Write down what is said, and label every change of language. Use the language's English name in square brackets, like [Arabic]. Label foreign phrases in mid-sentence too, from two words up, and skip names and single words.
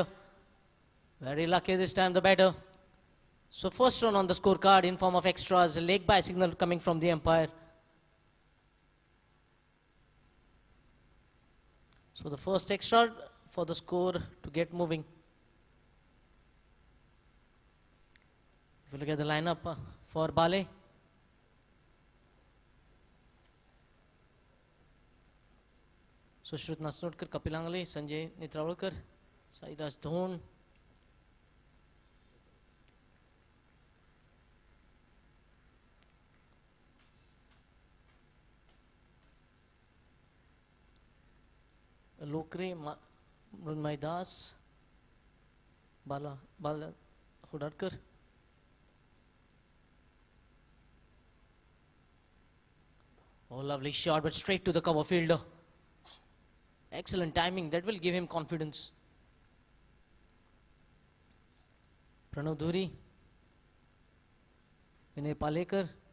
[English] Very lucky this time, the batter. So first run on the scorecard in form of extras, a leg by signal coming from the umpire. So the first extra for the score to get moving. If you look at the lineup for Bale. Sushruth Nasnotkar, Kapil Angle, Sanjay Nitrawalkar, Sairaj Dhon. Lokre, Mrunmay Das, Bala Hodarkar. Oh, lovely shot, but straight to the cover fielder. Excellent timing, that will give him confidence. Pranav Dhuri, Vinay Palekar.